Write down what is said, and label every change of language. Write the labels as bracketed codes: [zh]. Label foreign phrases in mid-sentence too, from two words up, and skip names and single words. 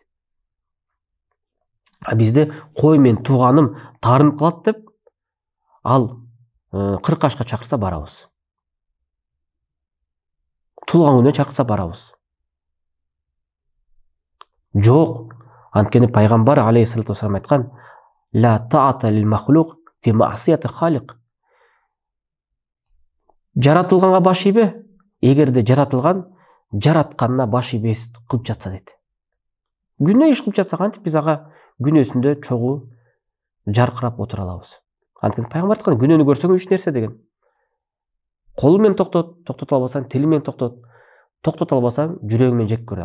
[ky] А бизде кой мен тууганым таарынып калат деп, ал 40 ашқа чакырса барабыз. Тулган күнүнө чакырса барабыз. Жок, анткени пайгамбар [ar] عليه الصلاة والسلام [ky] айткан: [ar] "لا طاعة لمخلوق في معصية الخالق". [ky] Жаратылганга баш ийбе, эгерде жаратылган жаратканына баш ийбес кылып жатса дейт. Күнөө иш кылып жатса кантип биз ага күнөөсүндө чогуу жаркырап отура алабыз? Анткени пайгамбар айткан: "Күнөөнү көрсөң 3 нерсе" деген. Колу менен токтото албасаң, тили менен токтото албасаң, жүрөгүң менен жек көр.